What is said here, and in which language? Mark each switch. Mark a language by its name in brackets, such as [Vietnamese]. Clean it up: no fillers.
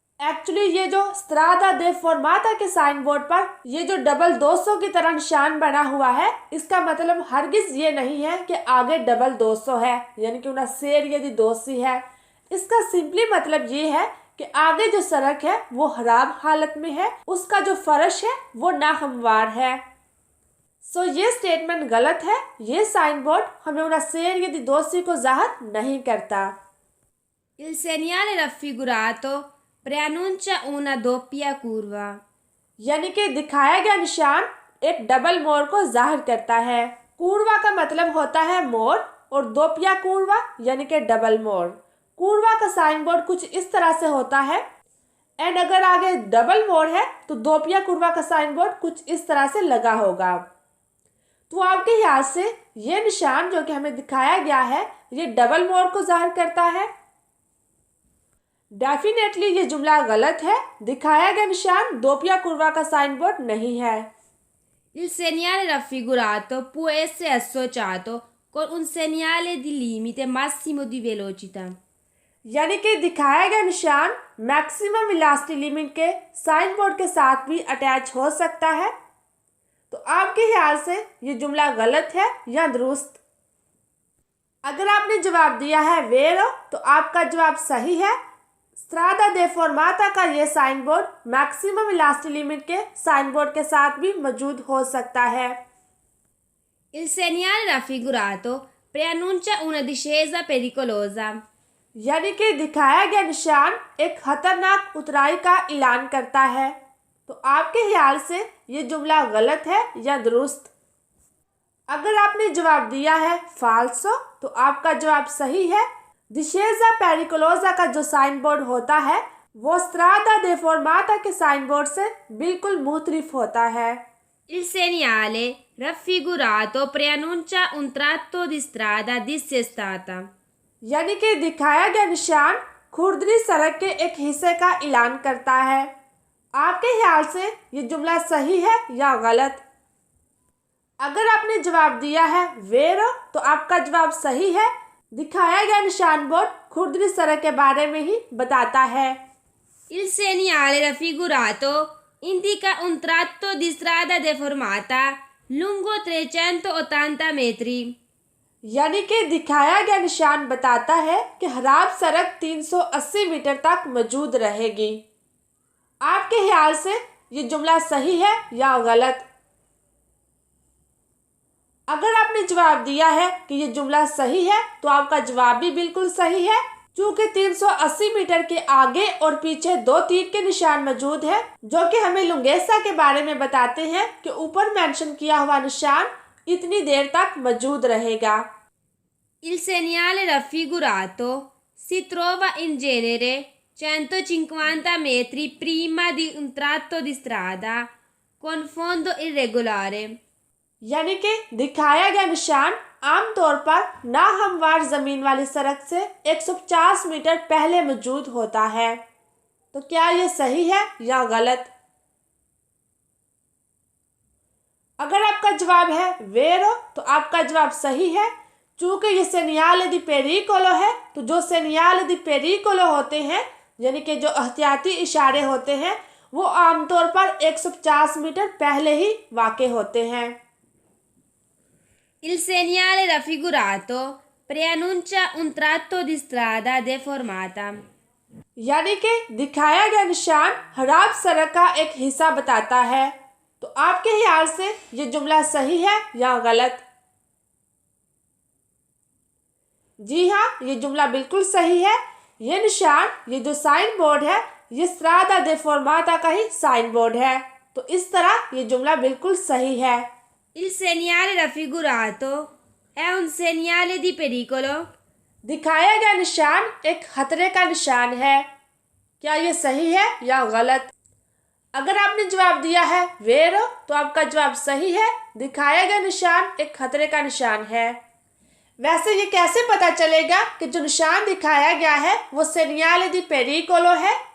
[Hindi] Actually ये जो स्ट्रादा दे फॉर्माता के साइन बोर्ड पर ये जो डबल 200 की तरह निशान बना हुआ है, इसका मतलब हरगिज ये नहीं है कि आगे डबल 200 है, यानी कि उनका शेर यदि 200 है। इसका सिंपली मतलब ये है कि आगे जो सड़क है वो खराब हालत में है, उसका जो फर्श है वो नाहमवार है। सो ये स्टेटमेंट गलत है। ये साइन बोर्ड हमें उनका शेर यदि 200 को जाहिर नहीं करता। [Italian] Il segnale raffigurato preannuncia una doppia curva. [Hindi] यानी कि दिखाया गया निशान एक डबल मोड़ को जाहिर करता है। कूर्वा का मतलब होता है मोड़ और दोपिया कूर्वा यानी कि डबल मोड़। कूर्वा का साइन बोर्ड कुछ इस तरह से होता है एंड अगर आगे डबल मोड़ है तो दोपिया कूर्वा का साइन बोर्ड कुछ इस तरह से लगा होगा। तो आपके ख्याल से ये निशान जो कि हमें दिखाया गया है ये डबल मोड़ को जाहिर करता है? डेफिनेटली ये जुमला गलत है। दिखाया गया निशान दोपिया कुर्वा का साइन बोर्ड नहीं है। [Italian] Il segnale raffigurato può essere associato con un segnale di limite massimo di velocità. [Hindi] यानी कि दिखाया गया निशान मैक्सिमम वेलोसिटी लिमिट के साइन बोर्ड के साथ भी अटैच हो सकता है। तो आपके ख्याल से ये जुमला गलत है या दुरुस्त? अगर आपने जवाब दिया है वेरो तो आपका जवाब सही है। स्ट्रादा दे फॉर्माता का ये sign board maximum velocity limit के साइन बोर्ड के साथ भी मौजूद हो सकता है। [Italian] Il segnale raffigurato preannuncia una discesa pericolosa. [Hindi] यानी कि दिखाया गया निशान एक खतरनाक उतराई का ऐलान करता है। तो आपके ख्याल से ये जुमला गलत है या दुरुस्त? अगर आपने जवाब दिया है फाल्सो तो आपका जवाब सही है। डिसेजा पेरिकोलोजा का जो साइन बोर्ड होता है वो स्ट्रादा दे फॉर्माता के साइन बोर्ड से बिल्कुल मुख्तलिफ होता है। [Italian] Il segnale raffigurato preannuncia un tratto di strada dissestata. [Hindi] यानी कि दिखाया गया निशान खुरदरी सड़क के एक हिस्से का ऐलान करता है। आपके ख्याल से ये जुमला सही है या गलत? अगर आपने जवाब दिया है वेरो तो आपका जवाब सही है। दिखाया गया निशान बोर्ड खुरदरी सड़क के बारे में ही बताता है। [Italian] Il segnale raffigurato indica un tratto di strada deformata lungo 380 metri. [Hindi] यानी कि दिखाया गया निशान बताता है कि खराब सड़क 380 मीटर तक मौजूद रहेगी। आपके ख्याल से ये जुमला सही है या गलत? अगर आपने जवाब दिया है कि ये जुमला सही है तो आपका जवाब भी बिल्कुल सही है। चूँकि 380 मीटर के आगे और पीछे 2 तीर के निशान मौजूद है जो कि हमें लुंगेसा के बारे में बताते हैं कि ऊपर मेंशन किया हुआ निशान इतनी देर तक मौजूद रहेगा। [Italian] Il segnale raffigurato si trova in genere 150 metri prima di un tratto di strada con fondo irregolare. [Hindi] यानी कि दिखाया गया निशान आमतौर पर नाहमवार जमीन वाली सड़क से 150 मीटर पहले मौजूद होता है। तो क्या ये सही है या गलत? अगर आपका जवाब है वेरो तो आपका जवाब सही है। चूँकि ये सेनियाले दी पेरिकोलो है तो जो सेनियाले दी पेरिकोलो होते हैं यानी कि जो एहतियाती इशारे होते हैं वो आमतौर पर 150 मीटर पहले ही वाक़े होते हैं। [Italian] Il segnale raffigurato preannuncia un tratto di strada deformata. [Hindi] यानी कि दिखाया गया निशान खराब सड़क का एक हिस्सा बताता है। तो आपके ख्याल से ये जुमला सही है या गलत? जी हाँ, ये जुमला बिल्कुल सही है। ये निशान, ये जो साइन बोर्ड है, ये स्ट्रादा देफोर्माता का ही साइन बोर्ड है। तो इस तरह ये जुमला बिल्कुल सही है। [Italian] Il segnale raffigurato è un segnale di pericolo. [Hindi] दिखाया गया निशान एक खतरे का निशान है। क्या ये सही है या गलत? अगर आपने जवाब दिया है वेरो तो आपका जवाब सही है। दिखाया गया निशान एक खतरे का निशान है। वैसे ये कैसे पता चलेगा कि जो निशान दिखाया गया है वो सेनियाले दी पेरिकोलो है?